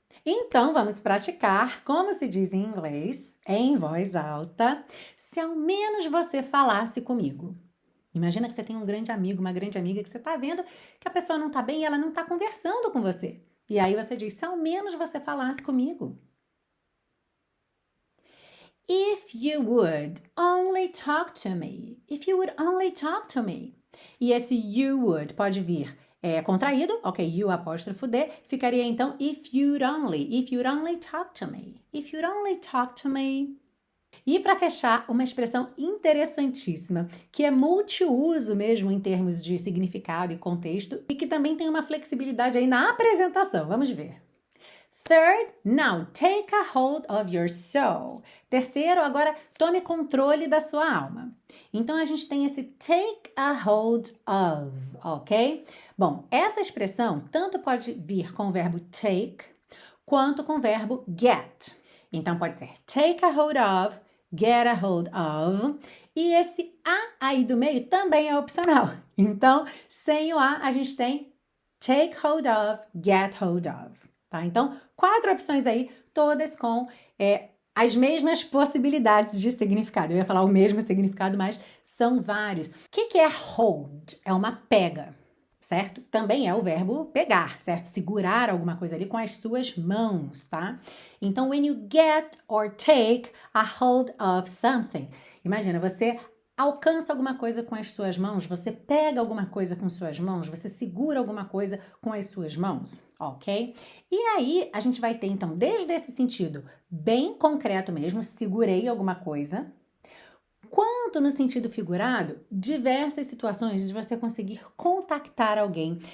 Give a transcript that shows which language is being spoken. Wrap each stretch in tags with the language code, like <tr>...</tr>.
<pt>Então, vamos praticar como se diz em inglês, em voz alta, se ao menos você falasse comigo. Imagina que você tem um grande amigo, uma grande amiga, que você está vendo que a pessoa não está bem e ela não está conversando com você. E aí você diz, se ao menos você falasse comigo.</pt> <en>If you would only talk to me. If you would only talk to me.</en> <pt>E esse you would pode vir contraído, ok, you apóstrofo D, ficaria então</pt> <en>if you'd only talk to me. If you'd only talk to me.</en> <pt>E para fechar, uma expressão interessantíssima, que é multiuso mesmo em termos de significado e contexto, e que também tem uma flexibilidade aí na apresentação. Vamos ver.</pt> <en>Third, now take a hold of your soul.</en> <pt>Terceiro, agora tome controle da sua alma. Então, a gente tem esse take a hold of, ok? Bom, essa expressão tanto pode vir com o verbo take, quanto com o verbo get. Então, pode ser take a hold of, get a hold of. E esse a aí do meio também é opcional. Então, sem o a gente tem take hold of, get hold of. Tá? Então, 4 opções aí, todas com as mesmas possibilidades de significado. Eu ia falar o mesmo significado, mas são vários. O que é hold? É uma pega, certo? Também é o verbo pegar, certo? Segurar alguma coisa ali com as suas mãos, tá?</pt> <en>Então, when you get or take a hold of something.</en> <pt>Imagina, você alcança alguma coisa com as suas mãos, você pega alguma coisa com suas mãos, você segura alguma coisa com as suas mãos, ok? E aí, a gente vai ter, então, desde esse sentido bem concreto mesmo, segurei alguma coisa, quanto no sentido figurado, diversas situações de você conseguir contactar alguém.</pt>